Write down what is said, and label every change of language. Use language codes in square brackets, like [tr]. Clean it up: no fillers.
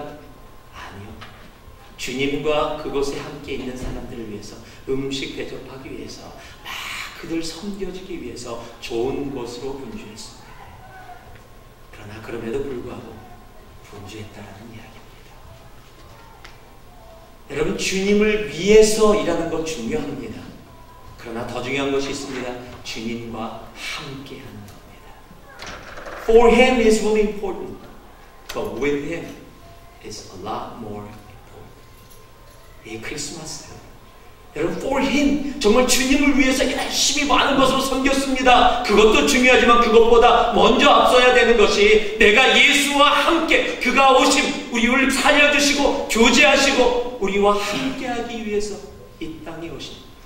[ko] 아니요. 주님과 그곳에 함께 있는 사람들을 위해서 음식 대접하기 위해서 막 그들 섬겨주기 위해서 좋은 곳으로 분주했습니다. 그러나 그럼에도 불구하고 분주했다라는 이야기입니다. 여러분, 주님을 위해서 일하는 것 중요합니다. 그러나 더 중요한 것이 있습니다. 주님과 함께 하는 겁니다. [en] For him is really important, but with him is a lot more important. [ko] 이 크리스마스, 여러분, [en] for him, [ko] 정말 주님을 위해서 열심히 많은 것으로 섬겼습니다. 그것도 중요하지만 그것보다 먼저 앞서야 되는 것이 내가 예수와 함께, 그가 오심, 우리를 살려주시고 교제하시고 우리와 함께하기 위해서 이 땅에 오심.